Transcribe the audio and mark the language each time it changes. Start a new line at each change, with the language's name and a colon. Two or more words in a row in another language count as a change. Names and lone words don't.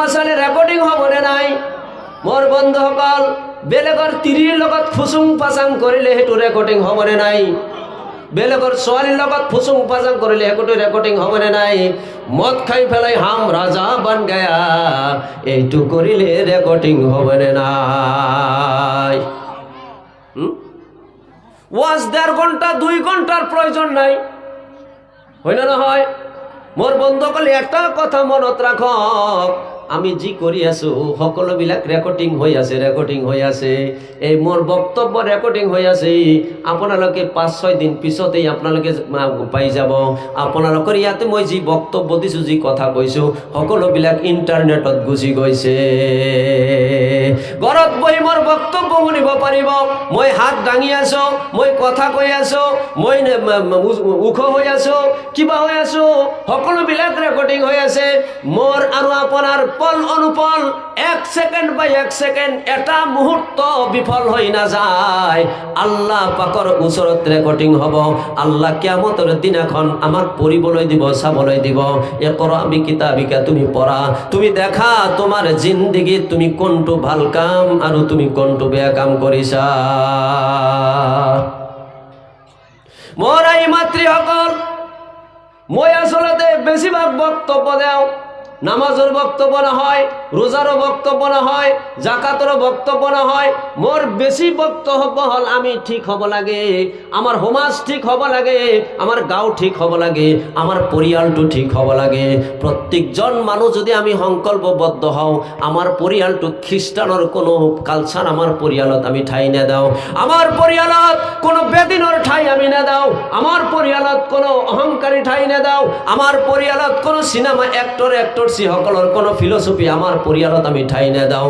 Assamese: চালে রেকর্ডিং হবনে নাই মোর বন্ধুসকল বেলেগৰ তিৰিৰ লগত ফুচুং পাচাং কৰিলে হেতু রেকর্ডিং হবনে নাই বেলেগৰ ছোৱালীৰ লগত ফুচুং পাচাং কৰিলে হেতু রেকর্ডিং হবনে নাই মদ খাই ফেলাই
Hindi: हम राजा बन गया
Assamese: এইটো কৰিলে রেকর্ডিং হবনে নাই ওয়াজ 1.5 ঘন্টা 2 ঘন্টার প্রয়োজন নাই, হয় না হয়? মোর বন্ধুসকলে একটা কথা মনত রাখক, আমি যি কৰি আছো সকলোবিলাক রেকর্ডিং হৈ আছে। এই মোর বক্তব্য রেকর্ডিং হৈ আছে। আপোনালোকে 5-6 দিন পিছতেই আপোনালোকে পাই যাব। আপোনালোকৰ ইয়াতে মই যি বক্তব্য দিছো, যি কথা কৈছো, সকলোবিলাক ইন্টারনেটত গুচি গৈছে। ঘৰত বহি মোৰ বক্তব্য শুনিব পাৰিব। মই হাত দাঙি আছো, মই কথা কৈ আছো, মই ওখ হৈ আছো, কিবা হৈ আছো, সকলোবিলাক রেকর্ডিং হৈ আছে। মোর আৰু আপোনাৰ পল অনুপল 1 সেকেন্ড বাই 1 সেকেন্ড এটা মুহূর্ত বিফল হই না যায়। আল্লাহ পাকৰ ওচৰত রেকর্ডিং হব। আল্লাহ কিয়ামতৰ দিনাখন আমাক পঢ়িবলৈ দিব, চাবলৈ দিব।
Arabic: اقرأ كتابك,
Assamese: তুমি পঢ়া, তুমি দেখা তোমাৰ জিন্দগীত তুমি কোনটো ভাল কাম আৰু তুমি কোনটো বেয়া কাম কৰিছা। মোৰ এই মাতৃসকল, মই আসলতে বেছিভাগ বক্তব্য দেও নামাজের বক্তব্য নহয়, রোজারও বক্তব্য নহয়, জাকাতরও বক্তব্য নহয়। মোর বেশি বক্তব্য হল আমি ঠিক হব লাগে, আমার সমাজ ঠিক হব লাগে, আমার গাঁও ঠিক হব লাগে, আমার পরিয়ালটো ঠিক হব লাগে। প্রত্যেকজন মানুষ যদি আমি সংকল্পবদ্ধ হও, আমার পরিয়ালটো খ্রিস্টানের কোনো কালচার আমার পরিয়ালত আমি ঠাই নেদাও, আমার পরিয়ালত কোনো বেদিনের ঠাই আমি নেদাও, আমার পরিয়ালত কোনো অহংকারী ঠাই নেদাও, আমার পরিয়ালত কোনো সিনেমা অ্যাক্টর সকলৰ কোনো ফিলসফি আমার পরিয়ালত আমি ঠাই নেদাও।